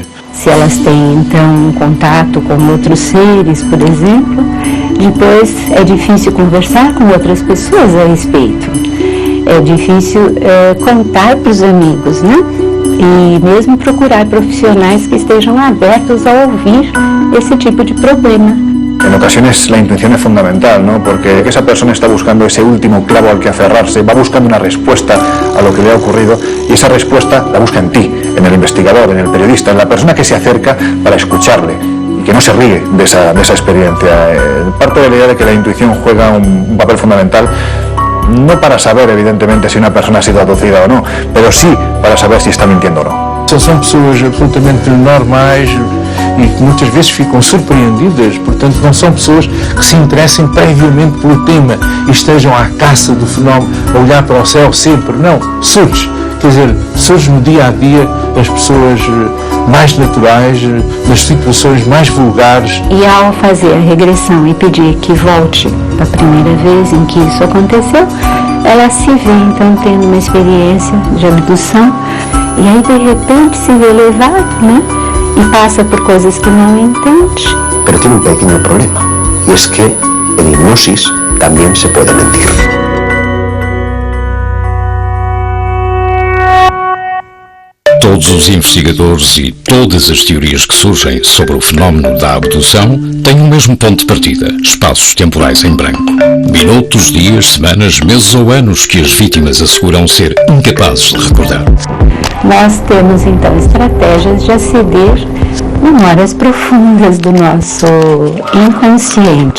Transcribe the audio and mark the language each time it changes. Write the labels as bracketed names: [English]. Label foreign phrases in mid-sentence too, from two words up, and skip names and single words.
[Portuguese] Se elas têm então um contato com outros seres, por exemplo, depois é difícil conversar com outras pessoas a respeito. É difícil contar para os amigos, né? E mesmo procurar profissionais que estejam abertos a ouvir esse tipo de problema. [Spanish] En ocasiones la intuición es fundamental, ¿no? Porque esa persona está buscando ese último clavo al que aferrarse, va buscando una respuesta a lo que le ha ocurrido y esa respuesta la busca en ti, en el investigador, en el periodista, en la persona que se acerca para escucharle y que no se ríe de esa experiencia. Parte de la idea de que la intuición juega un papel fundamental, no para saber evidentemente si una persona ha sido abducida o no, pero sí para saber si está mintiendo o no. [Portuguese] São pessoas absolutamente normais e que muitas vezes ficam surpreendidas, portanto não são pessoas que se interessem previamente pelo tema e estejam à caça do fenómeno, a olhar para o céu sempre, não, surge, quer dizer, surge no dia a dia as pessoas mais naturais, nas situações mais vulgares. E ao fazer a regressão e pedir que volte a primeira vez em que isso aconteceu, ela se vê então tendo uma experiência de abdução e aí de repente se vê levada, né? [Spanish] Y pasa por cosas que no entende. Pero tiene un pequeño problema, y es que en hipnosis también se puede mentir. [Portuguese] Todos os investigadores e todas as teorias que surgem sobre o fenómeno da abdução têm o mesmo ponto de partida, espaços temporais em branco. Minutos, dias, semanas, meses ou anos que as vítimas asseguram ser incapazes de recordar. Nós temos então estratégias de aceder memórias profundas do nosso inconsciente.